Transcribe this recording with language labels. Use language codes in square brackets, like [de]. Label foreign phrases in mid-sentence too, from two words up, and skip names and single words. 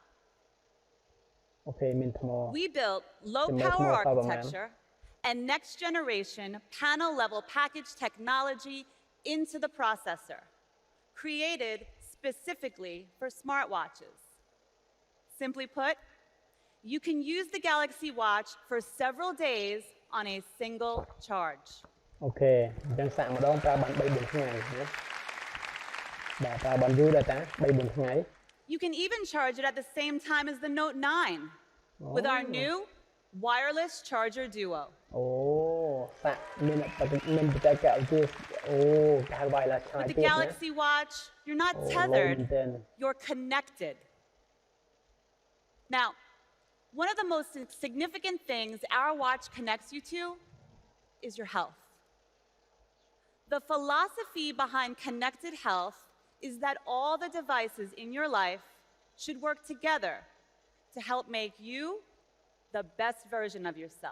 [en] We built low-power architecture and next-generation panel-level package technology into the processor, created specifically for smartwatches. Simply put, you can use the Galaxy Watch for several days on a single charge. [km] Okay, អញ្ចឹងសាក់ម្ដងប្រើបាន 3-4 ថ្ងៃណាបាទប្រើបានយូរដែរតា 3-4 ថ្ងៃ [en] You can even charge it at the same time as the Note 9 with our new wireless charger duo. [km] សាក់មានបច្ចេកវិទ្យាគេហៅ [en] wireless charger. With the Galaxy Watch, you're not tethered, you're connected. Now, One of the most significant things our watch connects you to is your health. The philosophy behind connected health is that all the devices in your life should work together to help make you the best version of yourself.